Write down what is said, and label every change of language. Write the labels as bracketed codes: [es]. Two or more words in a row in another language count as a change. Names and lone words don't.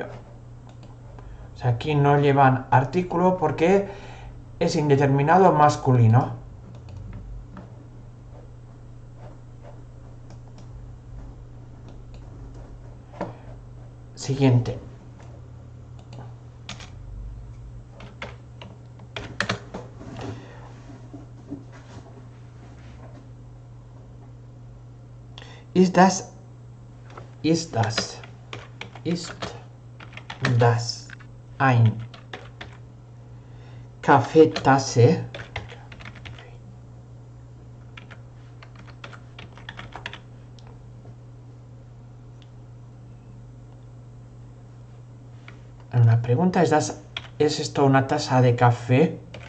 [es] O sea, aquí no llevan artículo porque es indeterminado masculino. Siguiente. [de] Ist das ein Kaffeetasse? [es] Una pregunta, ¿es esto una taza de café?